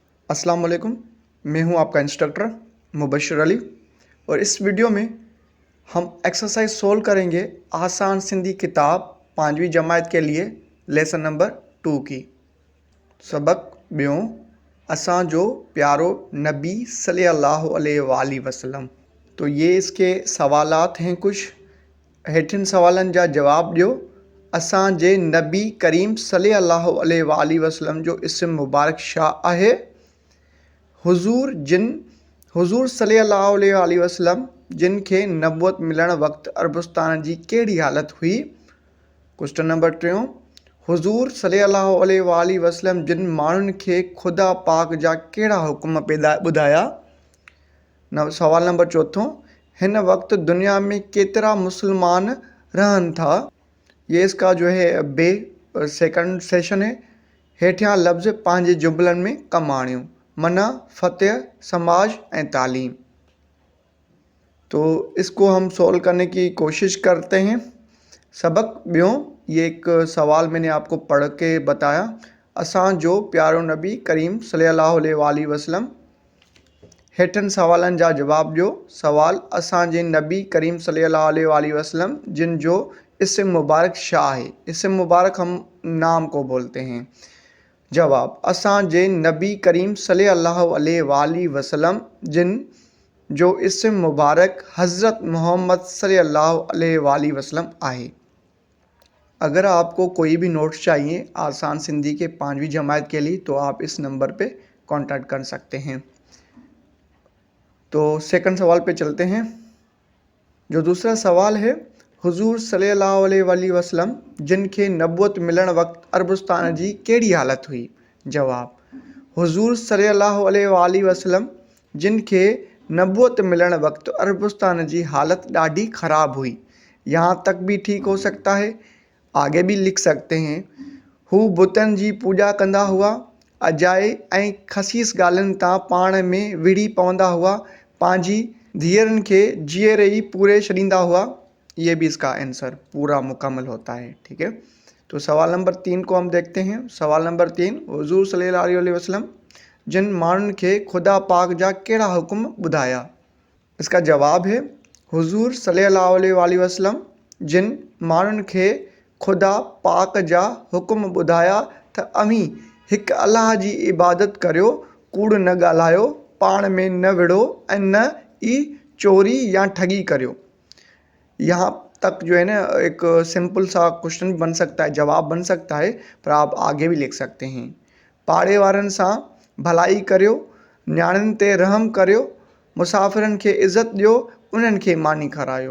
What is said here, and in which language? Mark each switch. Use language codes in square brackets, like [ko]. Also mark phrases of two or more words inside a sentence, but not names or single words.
[ar] السلام عليكم. [ur] میں ہوں آپ کا انسٹرکٹر مبشر علی اور اس ویڈیو میں ہم ایکسرسائز سولو کریں گے آسان سندھی کتاب 5ویں جماعت کے لیے لیسن نمبر 2 کی. [sd] सबक ॿियों असां जो प्यारो नबी [ar] صلى الله عليه وسلم. [ur] تو یہ اس کے سوالات ہیں کچھ. [sd] हेठिन सवालन जा जवाब ॾियो। असां जे नबी करीम [ar] صلى الله عليه وسلم [sd] जो इस्म मुबारक छा आहे? हुज़ूर [ar] صلى الله عليه وسلم [sd] जिन खे नबूअत मिलण वक़्तु अरबस्तान जी कहिड़ी हालत हुई? [en] question number [sd] 3, हुज़ूर [ar] صلى الله عليه وسلم [sd] जिन माण्हुनि खे ख़ुदा पाक जा कहिड़ा हुकुम ॿुधाया? सवाल नंबर 4, हिन वक़्तु दुनिया में केतिरा मुसलमान रहनि था? [ur] یہ اس کا جو ہے سیکنڈ سیشن ہے. [sd] हेठियां लफ्ज़ पंहिंजे जुमलनि में कमु आणियो। [ur] منع، فتح، سماج اینڈ تعلیم۔ تو اس کو ہم سولو کرنے کی کوشش کرتے ہیں. [sd] सबक ॿियों, [ur] یہ ایک سوال میں نے آپ کو پڑھ کے بتایا. [sd] असां जो प्यारो नबी करीम [ar] صلى الله عليه وسلم. [sd] हेठन सवालन जा जवाब ॾियो। सवाल, असां जे नबी करीम [ar] صلى الله عليه وسلم [sd] जिन जो इस्म मुबारक छा है? [ur] اسم مبارک ہم نام کو بولتے ہیں. [sd] जवाब, असां जे नबी करीम [ar] صلى الله عليه وسلم [sd] जिन जो इस्म मुबारक हज़रत मोहम्मद [ar] صلى الله عليه وسلم [sd] आहे। [ur] اگر آپ کو کوئی بھی نوٹس چاہیے آسان سندھی کے 5ویں جماعت کے لیے تو آپ اس نمبر پے کانٹیکٹ کر سکتے ہیں. تو سیکنڈ سوال پے چلتے ہیں. جو دوسرا سوال ہے, [sd] हुज़ूर [ar] صلى الله عليه وسلم [sd] जिन खे नबूअत मिलण वक़्तु अरबस्तान जी कहिड़ी हालत हुई? जवाब, हुज़ूर [ar] صلى الله عليه وسلم [sd] जिन खे नबूअत मिलण वक़्तु अरबस्तान जी हालत ॾाढी ख़राब हुई। [ur] یہاں تک بھی ٹھیک ہو سکتا ہے، آگے بھی لکھ سکتے ہیں. [sd] हू बुतनि जी पूॼा कंदा हुआ, अजाए ऐं ख़सीस ॻाल्हियुनि तां पाण में विढ़ी पवंदा हुआ, पंहिंजी धीअरुनि खे जीअरे ई पूरे छॾींदा हुआ। [ur] یہ بھی اس کا آنسر پورا مکمل ہوتا ہے۔ ٹھیک ہے، تو سوال نمبر 3 کو ہم دیکھتے ہیں. [sd] सवाल नंबर 3, हुज़ूर [ar] صلى الله عليه وسلم [sd] जिन माण्हुनि खे ख़ुदा पाक जा कहिड़ा हुकुम ॿुधाया? [ur] اس کا جواب ہے, [sd] हुज़ूर [ar] صلى الله عليه وسلم [sd] जिन माण्हुनि खे ख़ुदा पाक जा हुकुम ॿुधाया त अमीं हिकु अलाह जी इबादत करियो, कूड़ न ॻाल्हायो, पाण में न विढ़ो ऐं न ई चोरी या ठगी करियो। [ur] یہاں تک جو ہے نا ایک سمپل سا کوئسچن بن سکتا ہے، جواب بن سکتا ہے، پر آپ آگے بھی لکھ سکتے ہیں. [sd] पाड़े वारनि सां भलाई करियो, न्याणियुनि ते रहम करियो, मुसाफ़िरनि खे इज़त ॾियो, उन्हनि खे मानी खारायो।